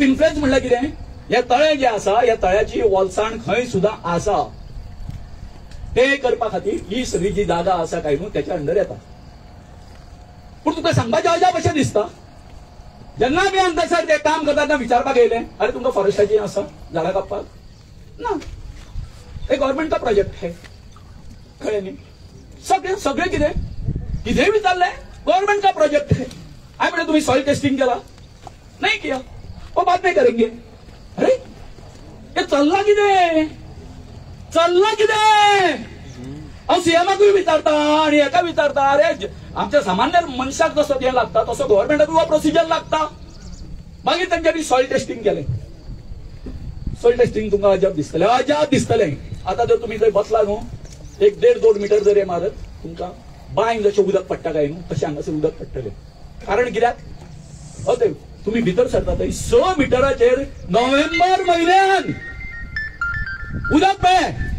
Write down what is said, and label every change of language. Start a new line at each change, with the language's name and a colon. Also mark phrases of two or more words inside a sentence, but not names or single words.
Konkani: इन्फ्लुएन्स म्हणल्यार कितें हे तळें जें आसा ह्या तळ्याची ओलसाण खंय सुद्दां आसा ते करपा खातीर ही सगळी जी जागा आसा काय न्हू त्याच्या अंडर येता पूण तुका सांगपाचें अजाप अशें दिसता जेन्ना आमी हांगासर ते काम करतना विचारपाक येयलें अरे तुमकां फॉरेस्टाची आसा झाडां कापपाक ना हे
Hindi: गव्हर्नमेंट का प्रोजेक्ट है
Konkani: कळ्ळें न्ही सगळे कितें विचारलें
Hindi: गवर्नमेंट का प्रोजेक्ट है
Konkani: हांवें म्हणलें तुमी
English: soil testing
Konkani: केला
Hindi: नहीं किया वो बाद में करेंगे
Konkani: अरे ये चल्ला कितें हांव सीएमाकूय विचारता आनी हेका विचारता अरे आमच्या सामान्य मनशाक जसो हें लागता तसो गव्हर्नमेंटाक हो प्रोसिजर लागता मागीर तेंच्यांनी
English: soil testing
Konkani: केलें
English: soil testing
Konkani: तुमकां अजाप दिसतलें आता जर तुम्ही थंय बसला न्हू 1.5-2 मीटर जर हे मारत तुमकां बांय जशें उदक पडटा काय न्हू तशें हांगासर उदक पडटलें कारण कित्याक ते तुम्ही भितर सरता थंय 6 मिटराचेर नोव्हेंबर म्हयन्यान उदक मेळ्ळें